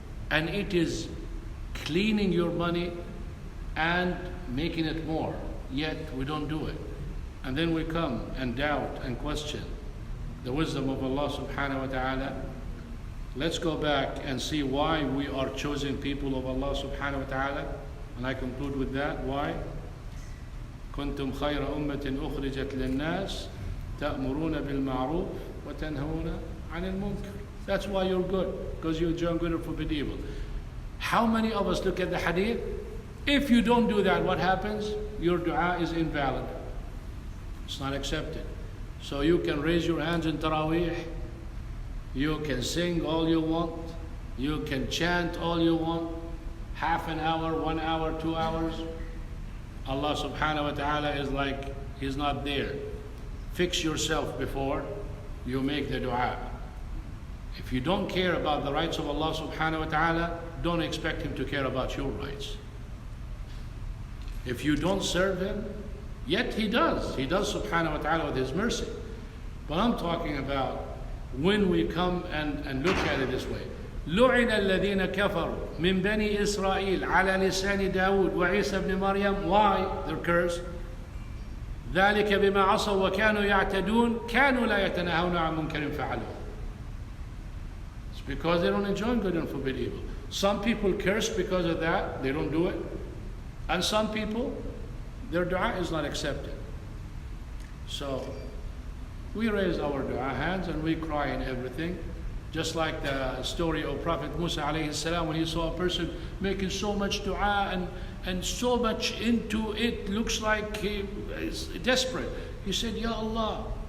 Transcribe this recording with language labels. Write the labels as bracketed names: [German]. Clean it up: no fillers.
[English] And it is cleaning your money and making it more. Yet we don't do it. And then we come and doubt and question the wisdom of Allah subhanahu wa ta'ala. Let's go back and see why we are chosen people of Allah subhanahu wa ta'ala. And I conclude with that. Why? [Arabic] كنتم خير أمة أخرجت للناس تأمرون بالمعروف وتنهون عن المنكر. [English] That's why you're good, because you enjoy good and forbid evil. How many of us look at the hadith? If you don't do that, what happens? Your dua is invalid. It's not accepted. So you can raise your hands in Taraweeh. You can sing all you want. You can chant all you want. Half an hour, 1 hour, 2 hours. Allah subhanahu wa ta'ala is like, He's not there. Fix yourself before you make the dua. If you don't care about the rights of Allah subhanahu wa ta'ala, don't expect Him to care about your rights. If you don't serve Him, yet He does. He does subhanahu wa ta'ala with His mercy. But I'm talking about when we come and look at it this way. [Arabic] لعن الذين كفروا من بني إسرائيل على لسان داود وعيسى بن مريم. [English] Why? They're cursed. [Arabic] ذلك بما عصوا وكانوا يعتدون كانوا لا يتناهون عن منكر فعلوه. [English] It's because they don't enjoy good and forbid evil. Some people curse because of that, they don't do it. And some people, their dua is not accepted. So we raise our dua hands and we cry in everything. Just like the story of Prophet Musa alayhi salam, when he saw a person making so much dua and so much into it, looks like he is desperate. He said, Ya Allah,